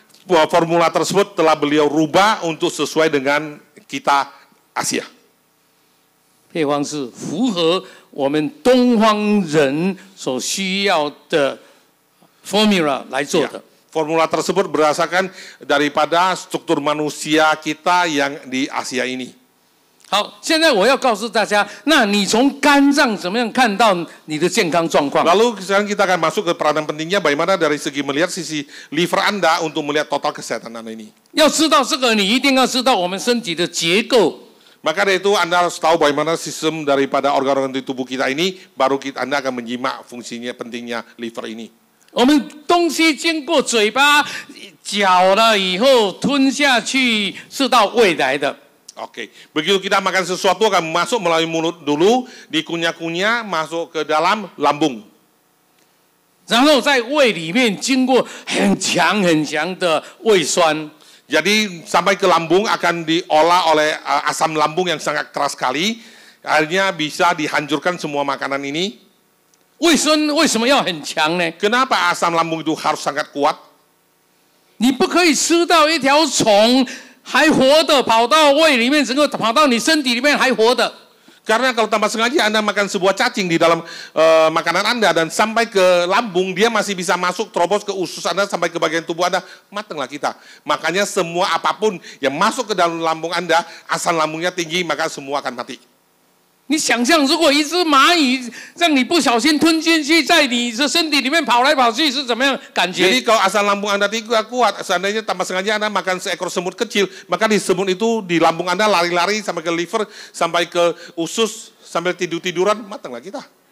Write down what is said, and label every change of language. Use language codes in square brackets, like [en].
[id] formula tersebut telah beliau rubah untuk sesuai dengan kita Asia. [zh] 配方是符合我们东方人所需要的 formula 来做的。 [id] Formula tersebut berdasarkan daripada struktur manusia kita yang di Asia ini. [zh] 好，现在我要告诉大家，那你从肝脏怎么样看到你的健康状况？ [id] Lalu sekarang kita akan masuk ke peranan pentingnya bagaimana dari segi melihat sisi liver Anda untuk melihat total kesehatan Anda ini. [zh] 要知道这个，你一定要知道我们身体的结构。 [id] Maka dari itu Anda harus tahu bagaimana sistem daripada organ-organ di tubuh kita ini, baru Anda akan menyimak fungsinya pentingnya liver ini. [zh] 我们东西经过嘴巴嚼了以后吞下去，是到胃来的。 [id] Oke, begitu kita makan sesuatu akan masuk melalui mulut dulu, dikunyah-kunyah, masuk ke dalam lambung. [zh] 然后在胃里面经过很强的胃酸。 [id] Jadi sampai ke lambung akan diolah oleh asam lambung yang sangat keras sekali. Akhirnya bisa dihancurkan semua makanan ini. [zh] 胃酸为什么要很强呢？ [id] Kenapa asam lambung itu harus sangat kuat? [zh] 你不可以吃到一条虫还活的跑到胃里面，整个跑到你身体里面还活的。 [id] Karena kalau tanpa sengaja Anda makan sebuah cacing di dalam makanan Anda dan sampai ke lambung, dia masih bisa masuk terobos ke usus Anda sampai ke bagian tubuh Anda, matanglah kita. Makanya semua apapun yang masuk ke dalam lambung Anda, asam lambungnya tinggi, maka semua akan mati. [zh] 你想象，如果一只蚂蚁让你不小心吞进去，在你的身体里面跑来跑去，是怎么样感觉？ [id] Jadi kalau asam lambung Anda tidak kuat, seandainya tanpa sengaja Anda makan seekor semut kecil, maka di semut itu di lambung Anda lari-lari sampai ke liver, sampai ke usus, sambil tidur-tiduran, matanglah kita.